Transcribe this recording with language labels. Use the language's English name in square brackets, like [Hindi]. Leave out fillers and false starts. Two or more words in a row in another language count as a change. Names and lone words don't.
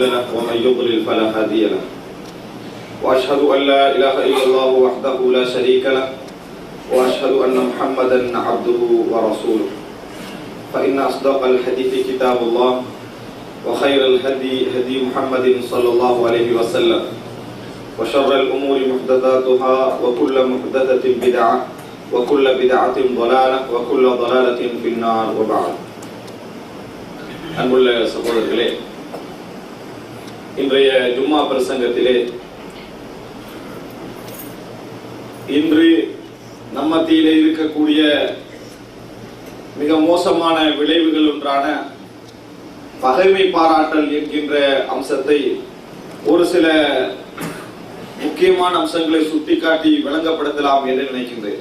[Arabic] له ومن يضلل فلا هادي له وأشهد أن لا إله إلا الله وحده لا شريك له وأشهد أن محمدا عبده ورسوله فإن أصدق الحديث كتاب الله وخير الهدي هدي محمد صلى الله عليه وسلم وشر الأمور محدثاتها وكل محدثة بدعة وكل بدعة ضلالة وكل ضلالة في النار وبعد. [Tamil] அன்புள்ள சகோதரர்களே, இன்றைய ஜும்மா பிரசங்கத்திலே இன்று நம்ம மத்தியிலே இருக்கக்கூடிய மிக மோசமான விளைவுகள் ஒன்றான பகைமை பாராட்டல் என்கின்ற அம்சத்தை ஒரு சில முக்கியமான அம்சங்களை சுட்டிக்காட்டி விளங்கப்படுத்தலாம் என்று நினைக்கின்றேன்.